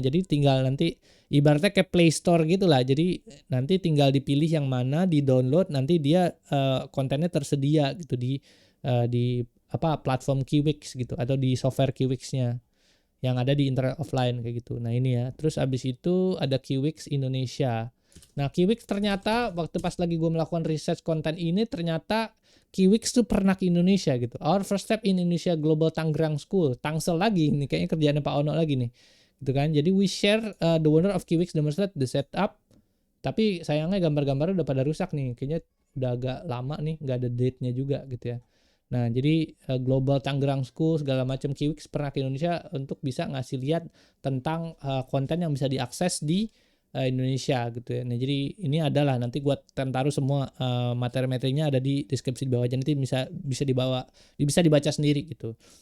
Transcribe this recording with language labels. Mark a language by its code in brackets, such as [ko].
[id] Jadi tinggal nanti ibaratnya kayak Play Store gitulah. Jadi nanti tinggal dipilih yang mana, di-download, nanti dia kontennya tersedia gitu di platform Kiwix gitu, atau di software Kiwix-nya yang ada di internet offline kayak gitu. Nah ini ya. Terus abis itu ada Kiwix Indonesia. Nah Kiwix ternyata waktu pas lagi gue melakukan research konten ini, ternyata Kiwix tuh pernah ke Indonesia gitu. [en] Our first step in Indonesia Global Tangerang School. [id] Tangsel lagi ini kayaknya kerjaannya Pak Ono lagi nih. Gitu kan. [en] Jadi we share the wonder of Kiwix demonstrate the setup. [id] Tapi sayangnya gambar-gambarnya udah pada rusak nih. Kayaknya udah agak lama nih, nggak ada date-nya juga gitu ya. Nah, jadi Global Tangerang School segala macam, Kiwix pernah ke Indonesia untuk bisa ngasih lihat tentang konten yang bisa diakses di Indonesia gitu ya. Nah, jadi ini adalah nanti gua taruh semua materi-materinya ada di deskripsi di bawah, jadi nanti bisa dibaca sendiri gitu.